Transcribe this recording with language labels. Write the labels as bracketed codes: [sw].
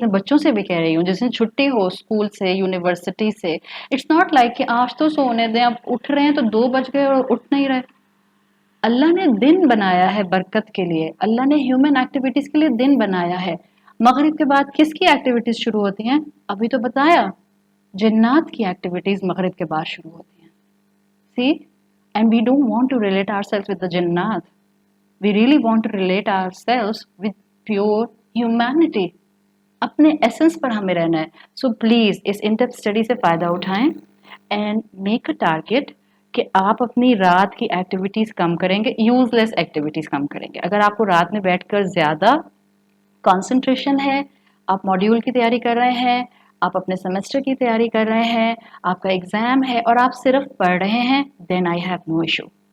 [ur] میں بچوں سے بھی کہہ رہی ہوں جس دن چھٹی ہو اسکول سے، یونیورسٹی سے، [en] it's not like [ur] کہ آج تو سونے دیں، اب اٹھ رہے ہیں تو 2 بج گئے اور اٹھ نہیں رہے. اللہ نے دن بنایا ہے برکت کے لیے، اللہ نے ہیومن ایکٹیویٹیز کے لیے دن بنایا ہے. مغرب کے بعد کس کی ایکٹیویٹیز شروع ہوتی ہیں؟ ابھی تو بتایا، جنات کی ایکٹیویٹیز مغرب کے بعد شروع ہوتی ہیں. [en] See, and we don't want to relate ourselves with the Jannat. We really want to relate ourselves with pure humanity. [ur] اپنے ایسنس پر ہمیں رہنا ہے. [en] so please [ur] اس انٹیپ اسٹڈی سے فائدہ اٹھائیں [en] and make a target [ur] کہ آپ اپنی رات کی ایکٹیویٹیز کم کریں گے، یوز لیس ایکٹیویٹیز کم کریں گے. اگر آپ کو رات میں بیٹھ کر زیادہ کانسنٹریشن ہے، آپ ماڈیول کی تیاری کر رہے ہیں، آپ اپنے سیمسٹر کی تیاری کر رہے ہیں، آپ کا ایگزام ہے اور آپ صرف پڑھ رہے ہیں، [en] Then I have no issue.